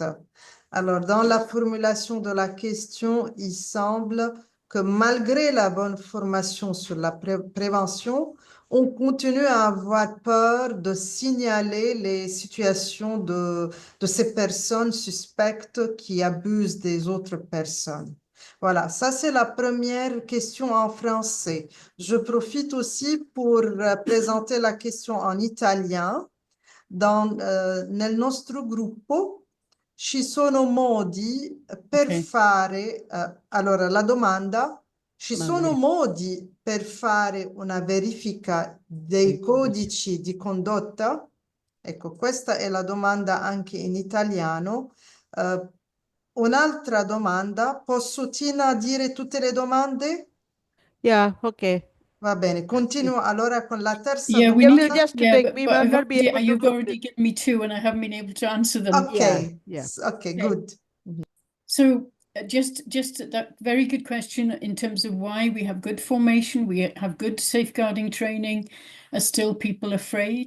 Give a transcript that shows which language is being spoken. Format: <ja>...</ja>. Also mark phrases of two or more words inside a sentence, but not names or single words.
<fr>Alors, dans la formulation de la question, il semble que malgré la bonne formation sur la prévention, on continue à avoir peur de signaler les situations de ces personnes suspectes qui abusent des autres personnes. Voilà, ça c'est la première question en français. Je profite aussi pour présenter la question en italien.</fr> <it>Nel nostro gruppo ci sono modi per fare, allora la domanda, ci sono modi per fare una verifica dei codici di condotta? Ecco, questa è la domanda anche in italiano. Un'altra domanda, posso Tina dire tutte le domande?</it> <en>Yeah, okay.</en> <it>Va bene, continuo allora con la terza</it> <en>Yeah, we</en> <it>domanda.</it> <en>need to, yeah, but I've already, you've already given me two and I haven't been able to answer them. Okay, Yeah. okay, good. So just that very good question in terms of why we have good formation, we have good safeguarding training, are still people afraid?</en>